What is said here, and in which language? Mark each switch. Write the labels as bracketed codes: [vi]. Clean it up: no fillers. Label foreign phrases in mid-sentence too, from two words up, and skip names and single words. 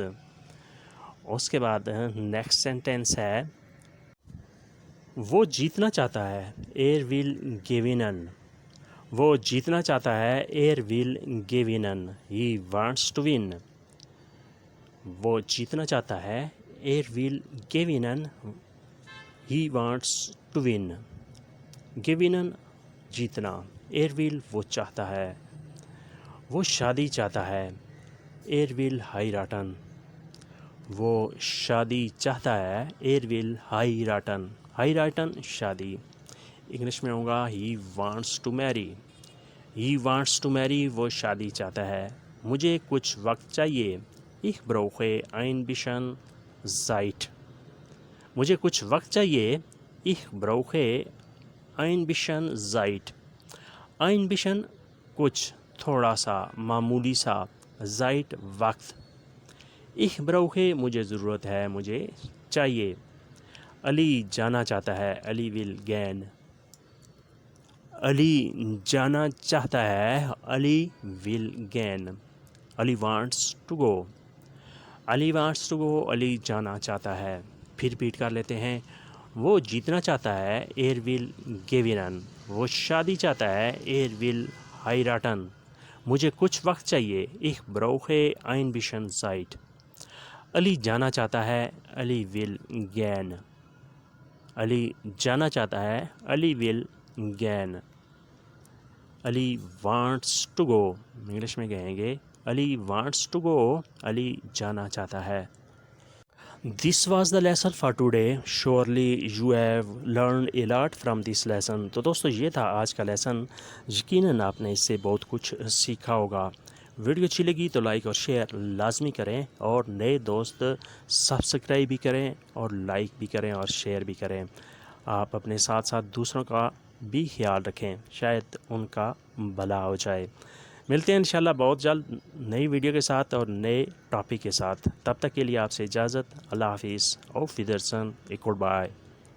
[ur] اس کے بعد [en] next sentence [ur] ہے، وہ جیتنا چاہتا ہے، [de] er will gewinnen۔ [ur] وہ جیتنا چاہتا ہے، [de] er will gewinnen۔ [en] he wants to win۔ [ur] وہ جیتنا چاہتا ہے، [de] er will gewinnen۔ [en] he wants to win۔ gewinnen جیتنا، [de] er will [ur] وہ چاہتا ہے۔ وہ شادی چاہتا ہے، [de] er will heiraten۔ [ur] وہ شادی چاہتا ہے، [de] er will heiraten۔ [ur] heiraten شادی۔ انگلش میں ہوگا [en] he wants to marry۔ he wants to marry [ur] وہ شادی چاہتا ہے۔ مجھے کچھ وقت چاہیے، [de] ich brauche ein bisschen Zeit۔ [ur] مجھے کچھ وقت چاہیے، [de] ich brauche ein bisschen Zeit۔ ein bisschen [ur] کچھ، تھوڑا سا، معمولی سا، Zeit وقت۔ [de] ich brauche [ur] مجھے ضرورت ہے، مجھے چاہیے۔ علی جانا چاہتا ہے، علی [de] will gehen۔ [ur] علی جانا چاہتا ہے، علی [de] will gehen۔ [en] علی wants to go۔ علی wants to go علی [ur] جانا چاہتا ہے۔ پھر ریپیٹ کر لیتے ہیں، وہ جیتنا چاہتا ہے، [de] er will gewinnen۔ [ur] وہ شادی چاہتا ہے، [de] er will heiraten۔ [ur] مجھے کچھ وقت چاہیے، [de] ich brauche ein bisschen Zeit۔ [ur] علی جانا چاہتا ہے، علی [de] will gehen۔ [ur] علی جانا چاہتا ہے، علی [de] will gehen۔ [ur] علی [en] wants to go [ur] انگلش میں کہیں گے علی [en] wants to go [ur] علی جانا چاہتا ہے۔ [en] This was the lesson for today. Surely you have learned a lot from this lesson. [ur] تو دوستو یہ تھا آج کا لیسن، یقیناً آپ نے اس سے بہت کچھ سیکھا ہوگا۔ ویڈیو اچھی لگی تو لائک اور شیئر لازمی کریں، اور نئے دوست سبسکرائب بھی کریں اور لائک بھی کریں اور شیئر بھی کریں۔ آپ اپنے ساتھ ساتھ دوسروں کا بھی خیال رکھیں، شاید ان کا بھلا ہو جائے۔ ملتے ہیں انشاءاللہ بہت جلد نئی ویڈیو کے ساتھ اور نئے ٹاپک کے ساتھ۔ تب تک کے لیے آپ سے اجازت، اللہ حافظ، [de] auf Wiedersehen، [en] good bye.